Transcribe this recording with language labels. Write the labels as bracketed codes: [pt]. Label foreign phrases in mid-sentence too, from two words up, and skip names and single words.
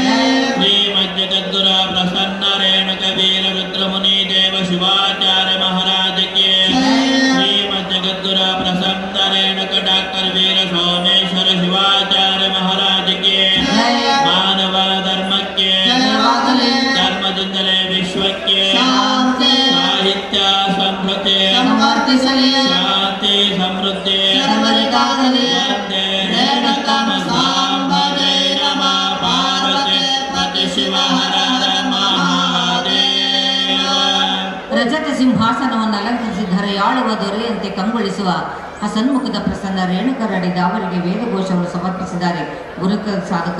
[hi] श्रीमद जगद्गुरु प्रसन्न रेणुक वीर रुद्रमुनि देव शिवाचार्य महाराज के, श्रीमद जगद्गुरु प्रसन्न रेणुक डॉक्टर वीर सोमेश्वर शिवाचार्य महाराज के, मानव धर्म के धर्मದಿಂದಲೇ [kn] ವಿಶ್ವಕ್ಕೆ ಸಾಹಿತ್ಯ ಸಂಸ್ಕೃತಿ ಶಾಂತಿ ಸಮೃದ್ಧಿ ರಜತ ಸಿಂಹಾಸನವನ್ನು ಅಲಂಕರಿಸಿ ಧರೆಯಾಳುವ ದೊರೆಯಂತೆ ಕಂಗೊಳಿಸುವ ಹಸನ್ಮುಖದ ಪ್ರಸನ್ನ ರೇಣುಕರಡಿದ ಅವರಿಗೆ ವೇದಘೋಷವನ್ನು ಸಮರ್ಪಿಸಿದ್ದಾರೆ ಗುರುಕುಲ ಸಾಧಕರು.